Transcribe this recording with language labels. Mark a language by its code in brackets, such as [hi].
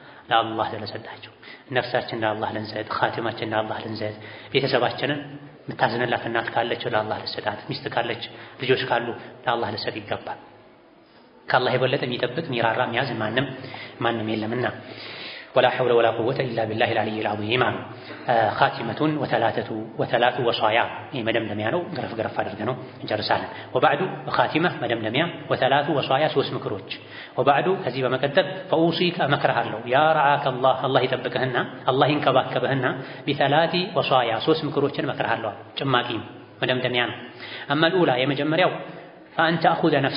[am] ለአላህ ስለሰጣቸው። ነፍሳችን ለአላህ ልንሰጥ፣ ኻቲማችን ለአላህ ልንሰጥ፣ ቤተሰባችንን የምታዝንላት እናት ካለችው ለአላህ ልሰጣት፣ ሚስት ካለች ልጆች ካሉ ለአላህ ልሰጥ ይገባል። ከአላህ የበለጠ የሚጠብቅ የሚራራ የሚያዝ ማንም የለምና [ar] ولا حول ولا قوة إلا بالله العلي العظيم. خاتمة وثلاث وصايا مدمدميا [am] ነው ገረፍ አድርገን ነው እንጨርሳለን። [ar] وبعد خاتمة [am] መደምደሚያ [ar] وثلاث وصايا [am] ሶስት ምክሮች [ar] وبعد [am] ከዚህ በመቀጠል [ar] فأوصيك [am] እመክርሃለሁ [ar] ያ رعاك الله الله [am] ይጠብቅህና [ar] الله [am] ይንከባከብህና [ar] بثلاث وصايا [am] ሶስት ምክሮችን እመክርሃለሁ ጭማቂ መደምደሚያ ነው። [ar] أما الأولى [am] የመጀመሪያው [ar] فأن تأخذ